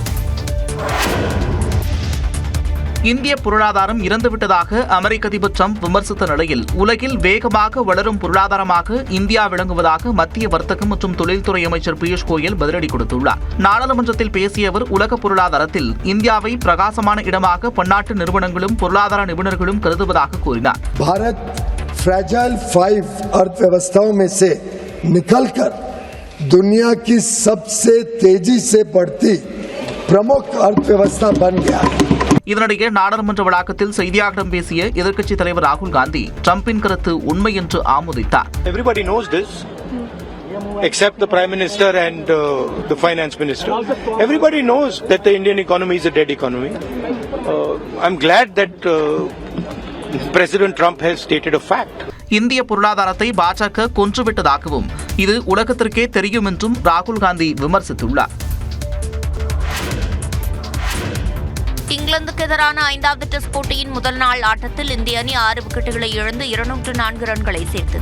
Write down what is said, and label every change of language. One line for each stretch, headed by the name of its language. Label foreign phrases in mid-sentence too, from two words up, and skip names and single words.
Tamil: இந்திய பொருளாதாரம் இறந்துவிட்டதாக அமெரிக்க அதிபர் ட்ரம்ப் விமர்சித்த நிலையில் உலகில் வேகமாக வளரும் பொருளாதாரமாக இந்தியா விளங்குவதாக மத்திய வர்த்தகம் மற்றும் தொழில்துறை அமைச்சர் பியூஷ் கோயல் பதிலடி கொடுத்துள்ளார். நாடாளுமன்றத்தில் பேசிய அவர் உலக பொருளாதாரத்தில் இந்தியாவை பிரகாசமான இடமாக பன்னாட்டு நிறுவனங்களும் பொருளாதார நிபுணர்களும் கருதுவதாக கூறினார்.
Hindi: பாரத் फ्रैजाइल 5 अर्थव्यवस्थाओं में से निकलकर दुनिया की सबसे तेजी से बढ़ती प्रमुख अर्थव्यवस्था बन गया.
Tamil: இதனிடையே நாடாளுமன்ற வளாகத்தில் செய்தியாளர்களிடம் பேசிய எதிர்க்கட்சித் தலைவர் ராகுல் காந்தி ட்ரம்பின் கருத்து உண்மை என்று ஆமோதித்தார்.
English: Everybody knows this, except the Prime Minister and the Finance Minister. Everybody knows that the Indian economy is a dead economy. I'm glad that President Trump has stated a fact.
Tamil: இந்திய பொருளாதாரத்தை பாஜக கொன்றுவிட்டதாகவும் இது உலகத்திற்கே தெரியும் என்றும் ராகுல் காந்தி விமர்சித்துள்ளார். இங்கிலாந்துக்கு எதிரான 5வது டெஸ்ட் போட்டியின் முதல் நாள் ஆட்டத்தில் இந்திய அணி 6 விக்கெட்டுகளை இழந்து 204 ரன்களை சேர்த்தது.